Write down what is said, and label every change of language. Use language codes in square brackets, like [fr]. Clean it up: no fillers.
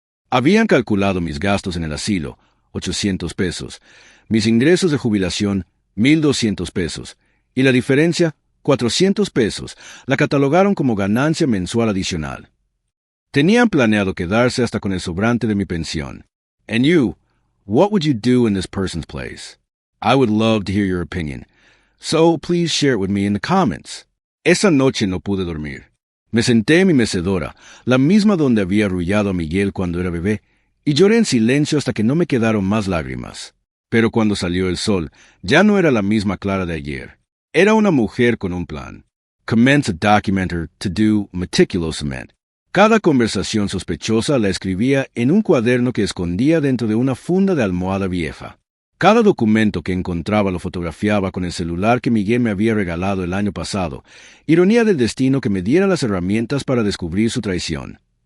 [es] Habían calculado mis gastos en el asilo, $800, mis ingresos de jubilación, $1,200, y la diferencia, $400, la catalogaron como ganancia mensual adicional. Tenían planeado quedarse hasta con el sobrante de mi pensión. [en] And you, what would you do in this person's place? I would love to hear your opinion, so please share it with me in the comments. [es] Esa noche no pude dormir. Me senté en mi mecedora, la misma donde había arrullado a Miguel cuando era bebé, y lloré en silencio hasta que no me quedaron más lágrimas. Pero cuando salió el sol, ya no era la misma Clara de ayer. Era una mujer con un plan. Commence a document her to-do meticulously. Cada conversación sospechosa la escribía en un cuaderno que escondía dentro de una funda de almohada vieja. Cada documento que encontraba lo fotografiaba con el celular que Miguel me había regalado el año pasado, ironía del destino que me diera las herramientas para descubrir su traición.